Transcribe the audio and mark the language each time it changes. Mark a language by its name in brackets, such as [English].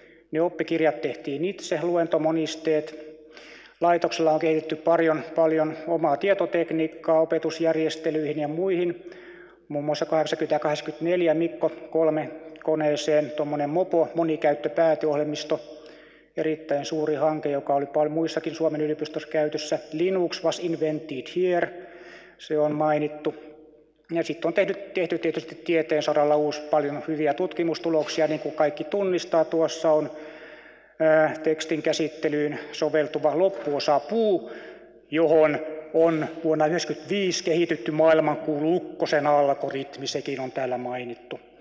[Finnish] Ne oppikirjat tehtiin itse, luentomonisteet. Laitoksella on kehitetty paljon omaa tietotekniikkaa opetusjärjestelyihin ja muihin. Muun muassa 80-84 Mikko 3 koneeseen tuommoinen mopo, monikäyttöpääteohjelmisto, erittäin suuri hanke, joka oli paljon muissakin Suomen yliopistossa käytössä. [English] Linux was invented here, [Finnish] se on mainittu. Ja sitten on tehty tietysti tieteen saralla paljon hyviä tutkimustuloksia, niin kuin kaikki tunnistaa. Tuossa on tekstin käsittelyyn soveltuva loppuosa puu, johon on vuonna 1995 kehitetty maailmankuulu ukkosen algoritmi, sekin on täällä mainittu.